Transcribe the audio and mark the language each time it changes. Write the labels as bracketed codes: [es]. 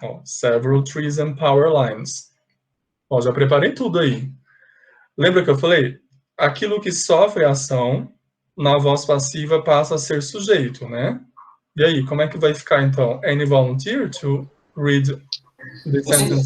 [en] Several trees and power lines. [pt] Já preparei tudo aí. Lembra que eu falei? Aquilo que sofre a ação, na voz passiva passa a ser sujeito, né? E aí, como é que vai ficar, então? [en] Any volunteer to read the sentence?